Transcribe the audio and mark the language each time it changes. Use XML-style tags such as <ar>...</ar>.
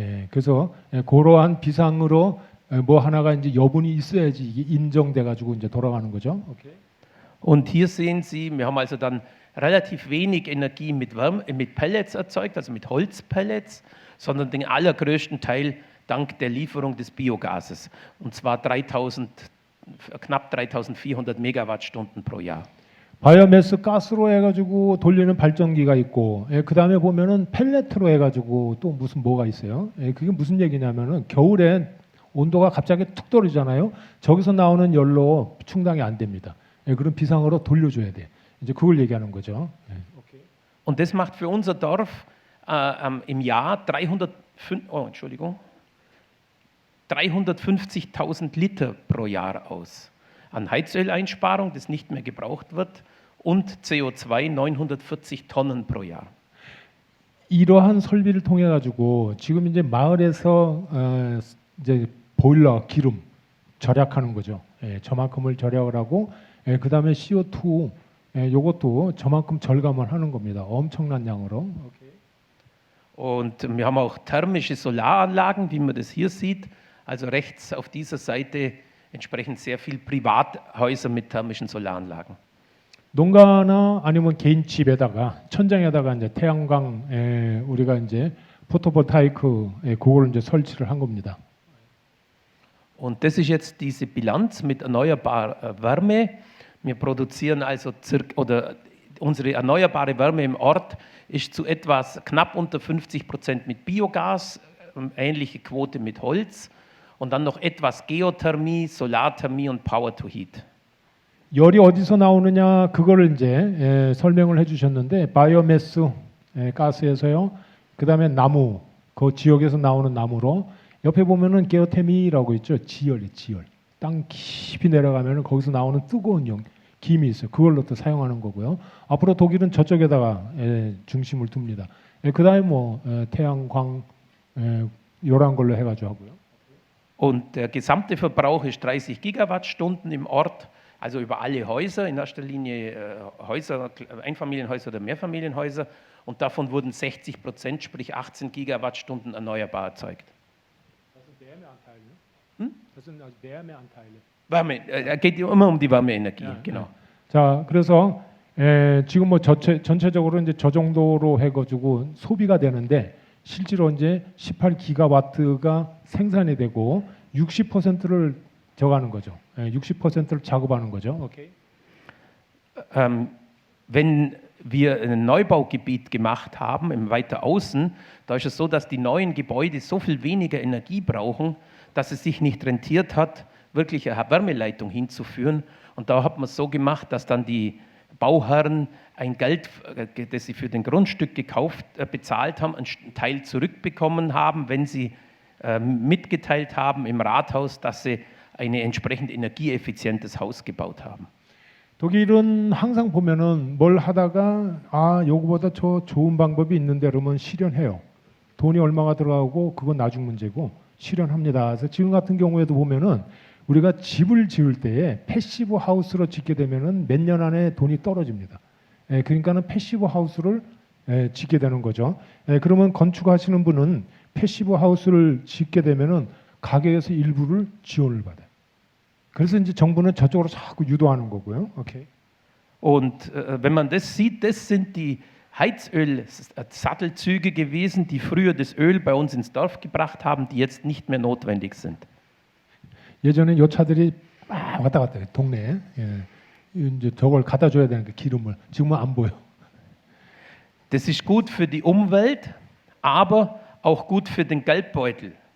<ko>그래서 그러한 비상으로 뭐 하나가 이제 여분이 있어야지 이게 인정돼 가지고 이제 돌아가는 거죠. 오케이.</ko> <de>Und hier sehen Sie, wir haben also dann relativ wenig Energie mit Pellets erzeugt, also mit Holzpellets, sondern den allergrößten Teil dank der Lieferung des Biogases. Und zwar knapp 3400 Megawattstunden pro Jahr.</de> <ko>바이오매스 가스로 해가지고 돌리는 발전기가 있고, 그 다음에 보면은 펠렛으로 해가지고 또 무슨 뭐가 있어요. 그게 무슨 얘기냐면은 겨울에 온도가 갑자기 툭 떨어지잖아요. 저기서 나오는 열로 충당이 안 됩니다. 그럼 비상으로 돌려줘야 돼. 이제 그걸 얘기하는 거죠.</ko> <de>Und das macht für unser Dorf im Jahr 350.000 Liter pro Jahr aus. An Heizöleinsparung, das nicht mehr gebraucht wird, und CO2 940 Tonnen pro Jahr.</de> <ko>이러한 설비를 통해 가지고 지금 이제 마을에서 이제 보일러 기름 절약하는 거죠. 저만큼을 절약을 하고 그 다음에 CO2 요것도 저만큼 절감을 하는 겁니다. 엄청난 양으로.</ko> <de>Und wir haben auch thermische Solaranlagen, wie man das hier sieht. Also rechts auf dieser Seite entsprechend sehr viel Privathäuser mit thermischen Solaranlagen.</de> <ko>농가나 아니면 개인 집에다가 천장에다가 이제 태양광 우리가 이제 포토볼타이크 그걸 이제 설치를 한 겁니다.</ko> <de>Und das ist jetzt diese Bilanz mit erneuerbarer Wärme. Wir produzieren also unsere erneuerbare Wärme im Ort ist zu etwas knapp unter 50% mit Biogas, ähnliche Quote mit Holz und dann noch etwas Geothermie, Solarthermie und Power to Heat.</de> <ko>열이 어디서 나오느냐 그거를 이제 설명을 해주셨는데 바이오매스 가스에서요. 그 다음에 나무 그 지역에서 나오는 나무로 옆에 보면은 게오테미라고 있죠. 지열. 땅 깊이 내려가면은 거기서 나오는 뜨거운 김이 있어요. 그걸로 또 사용하는 거고요. 앞으로 독일은 저쪽에다가 중심을 둡니다. 그 다음에 뭐 태양광 이런 걸로 해가지고 하고요.</ko> <de>Und der gesamte Verbrauch ist 30 Gigawattstunden im Ort, also über alle Häuser, in erster Linie Häuser, Einfamilienhäuser oder Mehrfamilienhäuser. Und davon wurden 60%, sprich 18 Gigawattstunden erneuerbar erzeugt. Das sind also Wärmeanteile. Wärme, geht immer um die Wärmeenergie, Ja, genau.</de> <ko>자, 그래서 지금 뭐 전체적으로 이제 저 정도로 해가지고 소비가 되는데 실제로 이제 18기가와트가 생산이 되고 60%를 저가는 거죠. 60%를 작업하는 거죠. 오케이.</ko> <de>Wenn wir ein Neubaugebiet gemacht haben, im weiter außen, da ist es so, dass die neuen Gebäude so viel weniger Energie brauchen, dass es sich nicht rentiert hat, wirklich eine Wärmeleitung hinzuführen. Und da hat man es so gemacht, dass dann die Bauherren ein Geld, das sie für den Grundstück bezahlt haben, einen Teil zurückbekommen haben, wenn sie mitgeteilt haben im Rathaus, dass sie ein entsprechend energieeffizientes Haus gebaut haben.</de> <ko>독일은 항상 보면은 뭘 하다가 요거보다 저 좋은 방법이 있는데 그러면 실현해요. 돈이 얼마가 들어가고 그건 나중 문제고 실현합니다. 그래서 지금 같은 경우에도 보면은 우리가 집을 지을 때에 패시브 하우스로 짓게 되면은 몇 년 안에 돈이 떨어집니다. 그러니까는 패시브 하우스를 짓게 되는 거죠. 그러면 건축하시는 분은 패시브 하우스를 짓게 되면은 가계에서 일부를 지원을 받아요. 그래서 이제 정부는 저쪽으로 자꾸 유도하는 거고요. 오케이.</ko> <de>Und wenn man das sieht, das sind die Heizöl-Sattelzüge gewesen, die früher das Öl bei uns ins Dorf gebracht haben, die jetzt nicht mehr notwendig sind.</de> <ko>예전에 요 차들이 막 왔다 갔다 해요. 동네에. 이제 저걸 갖다 줘야 되는 게 기름을. 지금은 안 보여.</ko> <de>Das ist gut für die Umwelt, aber auch gut für den Geldbeutel.</de>